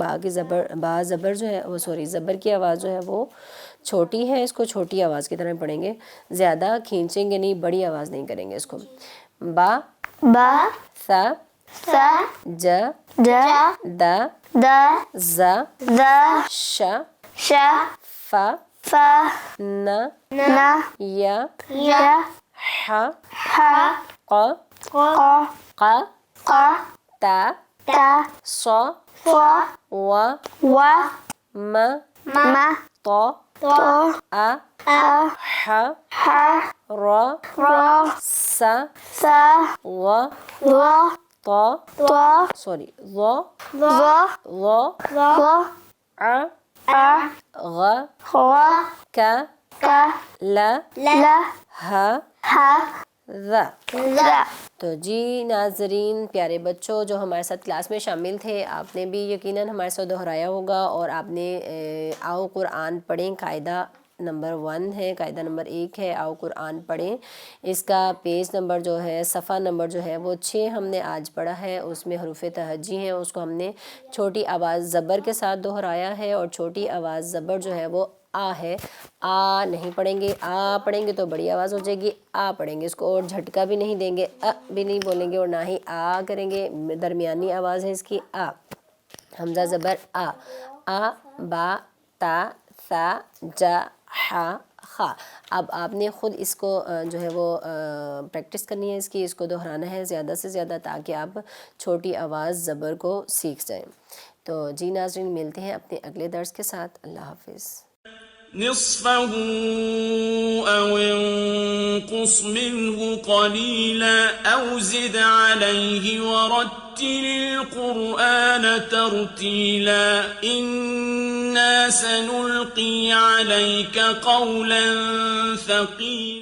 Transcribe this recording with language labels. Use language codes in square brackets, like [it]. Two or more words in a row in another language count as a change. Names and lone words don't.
[ur] با کی زبر، با زبر جو ہے وہ زبر کی آواز جو ہے وہ چھوٹی ہے، اس کو چھوٹی آواز کی طرح پڑھیں گے، زیادہ کھینچیں گے نہیں، بڑی آواز نہیں کریں گے اس کو. با، با، سا، سا، ج، ج، د، د، ز، ز، ش، ش، ف، ف، ن، ن، ی، ی، ح، ح، ق، ق، ق، ق، ت، ت، ص، ص، و، و، م، م، ط، ط، ا، ا، ح، ح، ر، ر، س، س، و، و، ط، ط، سوری، ظ، ظ، ظ، ظ، ع، ع، غ، غ، ک، ک، ل، ل، ہ، ہ، ذ، ذ. تو جی ناظرین، پیارے بچوں جو ہمارے ساتھ کلاس میں شامل تھے، آپ نے بھی یقیناً ہمارے ساتھ دہرایا ہوگا اور آپ نے آؤ قرآن پڑھیں قاعدہ نمبر 1 ہے، قاعدہ نمبر 1 ہے آؤ قرآن پڑھیں. اس کا پیج نمبر جو ہے، صفحہ نمبر جو ہے وہ 6 ہم نے آج پڑھا ہے. اس میں حروف تہجی ہیں، اس کو ہم نے چھوٹی آواز زبر کے ساتھ دہرایا ہے اور چھوٹی آواز زبر جو ہے وہ آ ہے. آ نہیں پڑھیں گے، آ پڑھیں گے تو بڑی آواز ہو جائے گی. آ پڑھیں گے، اس کو اور جھٹکا بھی نہیں دیں گے، بھی نہیں بولیں گے اور نہ ہی آ کریں گے. درمیانی آواز ہے اس کی آ. حمزہ زبر آ. آ، با، تا، سا، ج، ح، خ. اب آپ نے خود اس کو جو ہے وہ پریکٹس کرنی ہے، اس کو دہرانا ہے زیادہ سے زیادہ تاکہ آپ چھوٹی آواز زبر کو سیکھ جائیں. تو جی ناظرین، ملتے ہیں اپنے اگلے درس کے ساتھ. اللہ حافظ. [ar] نصفه أو انقص منه قليلا أو زد عليه ورتل القرآن ترتيلا إنا سنلقي عليك قولا ثقيلا.